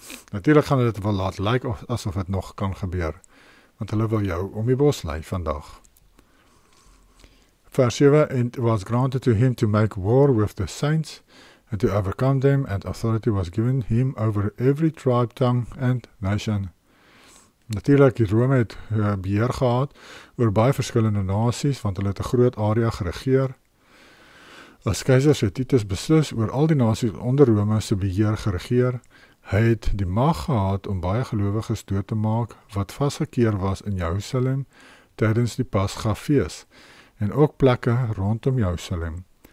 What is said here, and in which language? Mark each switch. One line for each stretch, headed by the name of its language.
Afrikaans: Natuurlijk gaan dit wel laat lyk asof het nog kan gebeur, want hulle wil jou om die bos lei vandag.
English: Vers 7, and it was granted to him to make war with the saints, and to overcome them, and authority was given him over every tribe, tongue and nation.
Afrikaans: Natuurlijk, die Rome het beheer gehad oor baie verskillende nasies, want hulle het 'n groot area geregeer. As keiser het Titus beslis oor al die nasies onder Rome se beheer geregeer. Hy het die mag gehad om baie gelowiges dood te maak wat vasgekeer was in Jerusalem tydens die Pasga-fees en ook plekke rondom Jerusalem.